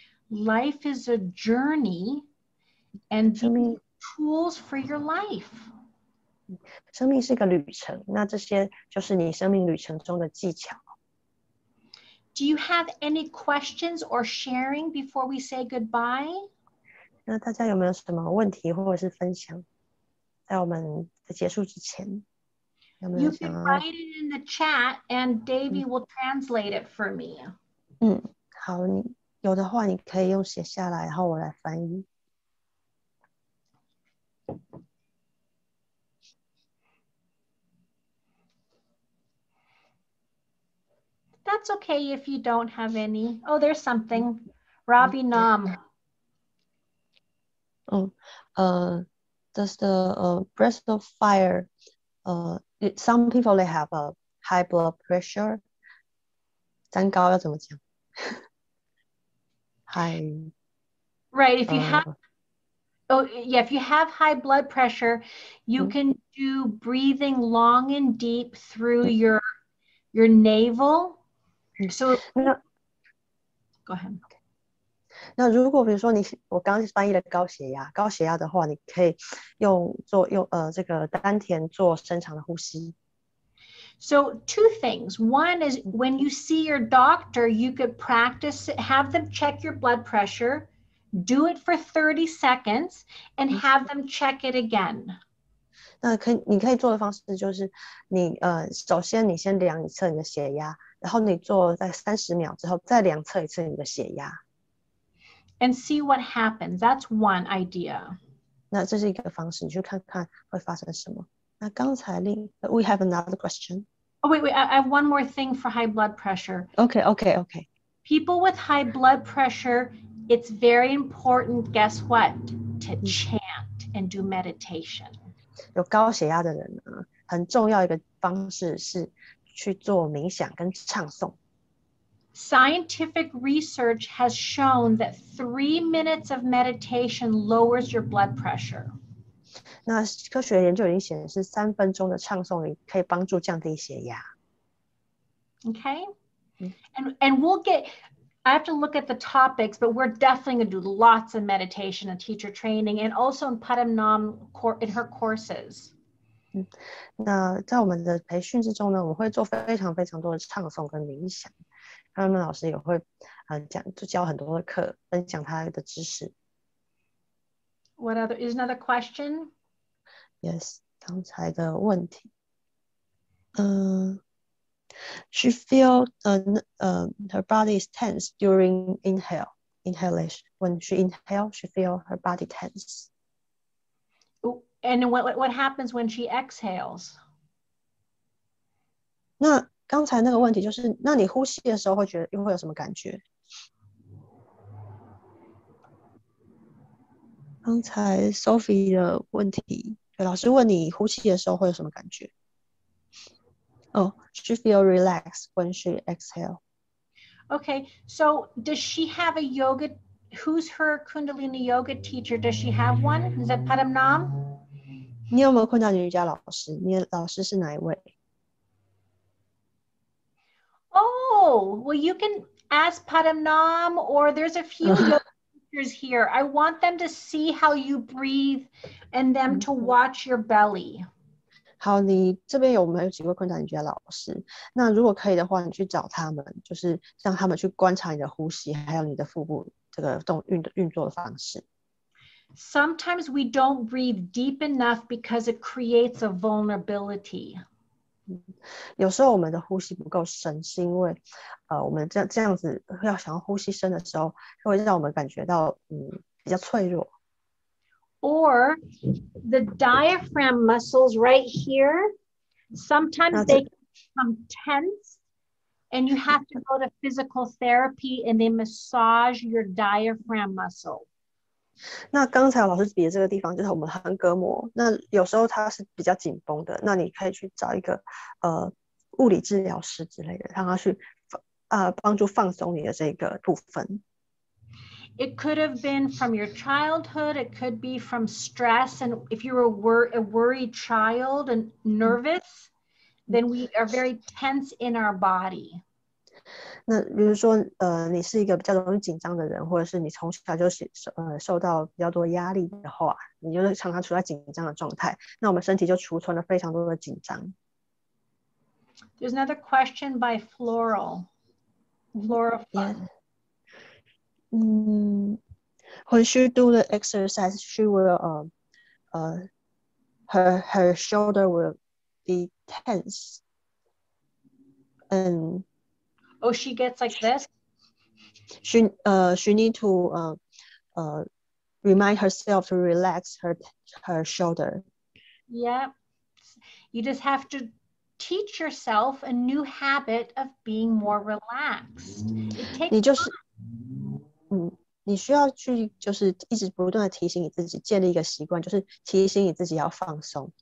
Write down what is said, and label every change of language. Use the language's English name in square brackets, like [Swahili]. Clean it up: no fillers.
[English] Life is a journey, and these tools for your life. [Chinese] 生命是一个旅程，那这些就是你生命旅程中的技巧。 [English] Do you have any questions or sharing before we say goodbye? [Chinese] 那大家有没有什么问题或者是分享，在我们的结束之前？有没有 [English] You can write it in the chat, and Davy will translate it for me. [Chinese] 好，你有的话你可以用写下来，然后我来翻译。 [English] That's okay if you don't have any. Oh, there's something. Ravi Nam. Does the breath of fire, some people they have a high blood pressure. [Chinese] 三高要怎么讲？ [English] high. Right. If you have, if you have high blood pressure, you can do breathing long and deep through your navel. So go ahead. [Chinese] 那如果比如说我刚刚翻译了高血压的话，你可以用这个丹田做深长的呼吸。 [English] So 2 things. One is when you see your doctor, you could practice, have them check your blood pressure, do it for 30 seconds, and have them check it again. [Chinese] 那你可以做的方式就是首先你先量一次你的血压，然后你做在30秒之后再量测一次你的血压。 [English] And see what happens. That's one idea. [Chinese] 那这是一个方式，你去看看会发生什么。那刚才 [English] we have another question. Oh, wait, I have one more thing for high blood pressure. Okay. People with high blood pressure, it's very important, guess what? To chant and do meditation. [Chinese] 有高血压的人呢，很重要一个方式是去做冥想跟唱诵。 [English] Scientific research has shown that 3 minutes of meditation lowers your blood pressure. [Chinese] 那科学研究已经显示，3分钟的唱诵可以帮助降低血压。 [English] Okay, and we'll get. I have to look at the topics, but we're definitely going to do lots of meditation and teacher training, and also in Padam Nam in her courses. [Chinese] 那在我们的培训之中呢，我们会做非常非常多的唱诵跟冥想。他们老师也会教很多的课，分享他的知识。 [English] What other is another question? Yes, [Chinese] 刚才的问题。 [English] She feel her body is tense during inhalation. When she inhale, she feel her body tense. And what happens when she exhales? [Chinese] 那刚才那个问题就是，那你呼吸的时候会有什么感觉？刚才 Sophie 的问题，老师问你呼吸的时候会有什么感觉？ [English] She feel relaxed when she exhale. Okay, so does she have a yoga? Who's her Kundalini yoga teacher? Does she have one? Is that Padam Nam? [Chinese] 你有没有昆达里瑜伽老师？你的老师是哪一位？ [English] Oh, well, you can ask Padam Nam, or there's a few yoga teachers here. I want them to see how you breathe and them to watch your belly. [Chinese] 好，你这边我们有几位昆达里瑜伽老师，那如果可以的话，你去找他们，就是让他们去观察你的呼吸，还有你的腹部这个运作的方式。 [English] Sometimes we don't breathe deep enough because it creates a vulnerability. [Chinese] 有时候我们的呼吸不够深，是因为我们这样子想要呼吸深的时候，会让我们感觉到比较脆弱。 [English] Or the diaphragm muscles right here, sometimes they become tense and you have to go to physical therapy and they massage your diaphragm muscle. [Chinese] 那刚才老师比的这个地方就是我们横膈膜，那有时候它是比较紧绷的，那你可以去找一个物理治疗师之类的，让他去帮助放松你的这个部分。 [English] It could have been from your childhood. It could be from stress. And if you're a worried child and nervous, then we are very tense in our body. [Chinese] 那比如说你是一个比较容易紧张的人，或者是你从小就受到比较多压力的话，你就是常常处在紧张的状态，那我们身体就储存了非常多的紧张。 [English] There's another question by Flora. Yeah. When she do the exercise, she will her shoulder will be tense, and she gets like this. She need to remind herself to relax her shoulder. Yeah, you just have to teach yourself a new habit of being more relaxed. It takes time. [Chinese] 你需要去就是一直不断的提醒你自己，建立一个习惯，就是提醒你自己要放松。